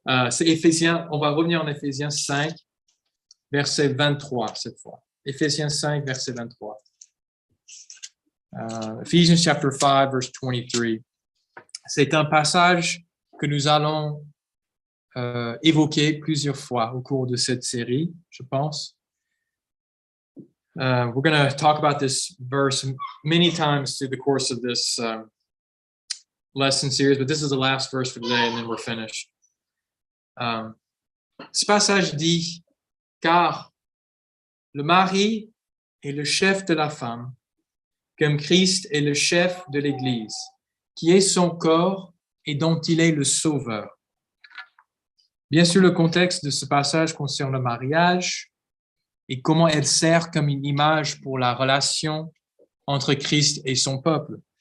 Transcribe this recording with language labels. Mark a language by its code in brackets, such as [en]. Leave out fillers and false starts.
[fr] C'est Éphésiens, on va revenir en Éphésiens 5, verset 23 cette fois. Éphésiens 5, verset 23. [en] Ephesians chapter 5, verse 23. [fr] C'est un passage que nous allons évoquer plusieurs fois au cours de cette série, je pense. [en] We're going to talk about this verse many times through the course of this lesson series, but this is the last verse for today, and then we're finished. [fr] Ce passage dit, car le mari est le chef de la femme, comme Christ est le chef de l'Église, qui est son corps et dont il est le sauveur. Bien sûr, le contexte de ce passage concerne le mariage et comment elle sert comme une image pour la relation entre Christ et son peuple.